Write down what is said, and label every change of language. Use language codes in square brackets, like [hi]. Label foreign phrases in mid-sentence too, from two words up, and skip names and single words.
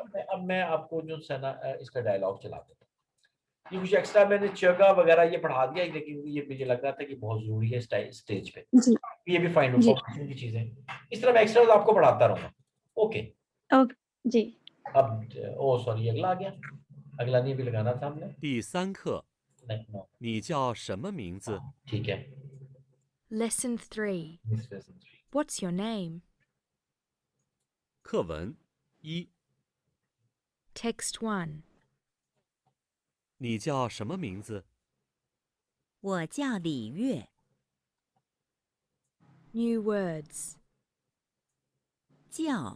[hi] अब मैं आपको जो है ना इसका डायलॉग चला देता हूँ। ये कुछ एक्स्ट्रा मैंने चगा वगैरह ये पढ़ा दिया, लेकिन ये मुझे लग रहा था कि बहुत जरूरी है स्टेज पे, जी ये भी फाइन जी फाउंडेशन की चीजें, इस तरह मैं एक्स्ट्रा आपको पढ़ाता रहूंगा, ओके। ओके जी अब ओ सॉरी, अगला आ गया, अगला नहीं भी लगाना था हमने, [zh] 第三课， [hi] नहीं नो, [zh] 你叫什么名字？ [hi] ठीक है। [en] Lesson 3. This lesson three. What's your name? [zh] 课文一， [en] Text 1. [zh] 你叫什么名字？我叫李月， [en] New words.